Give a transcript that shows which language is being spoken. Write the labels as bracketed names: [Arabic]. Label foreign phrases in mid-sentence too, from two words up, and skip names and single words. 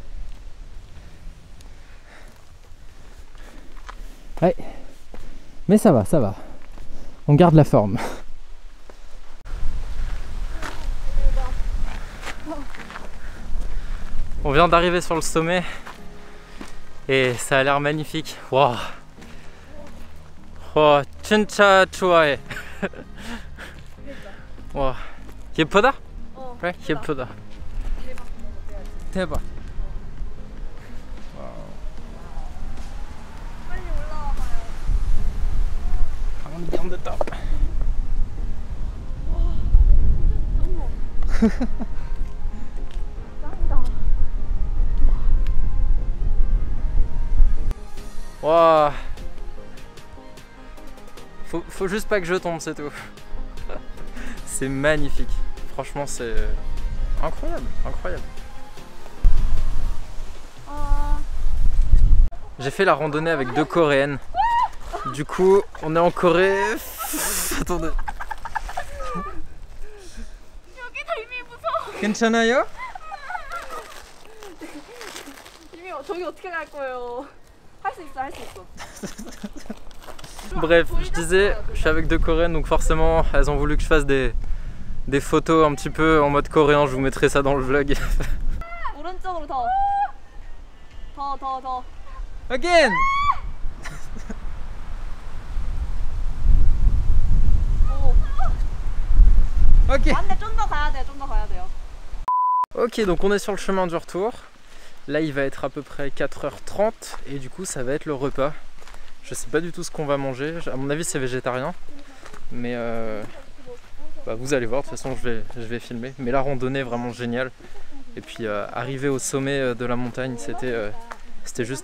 [French] Ouais, mais ça va, on garde la forme. On vient d'arriver sur le sommet et ça a l'air magnifique. Waouh. [Korean] 와 진짜 좋아해. 와 예쁘다? 그래? 예쁘다. 대박. 와우. 빨리 올라와 봐요. [English] I'm on the top. [French] Waouh. Faut juste pas que je tombe, c'est tout. C'est magnifique. Franchement, c'est incroyable, incroyable. J'ai fait la randonnée avec 2 Coréennes. Du coup, on est en Corée. Attendez. [Korean] 괜찮아요? 저기 어떻게 갈 거예요? 할 수 있어. [French] Bref, je disais, je suis avec 2 Coréennes, donc forcément, elles ont voulu que je fasse des photos un petit peu en mode coréen. Je vous mettrai ça dans le vlog. [Korean] 오른쪽으로 더. [English] Again. Ok. [Korean] 안돼 좀 더 가야 돼요. [French] Ok, donc on est sur le chemin du retour. Là, il va être à peu près 4h30 et du coup, ça va être le repas. Je sais pas du tout ce qu'on va manger. À mon avis, c'est végétarien. Mais vous allez voir. De toute façon, je vais filmer. Mais la randonnée est vraiment géniale. Et puis, arriver au sommet de la montagne, c'était juste magique.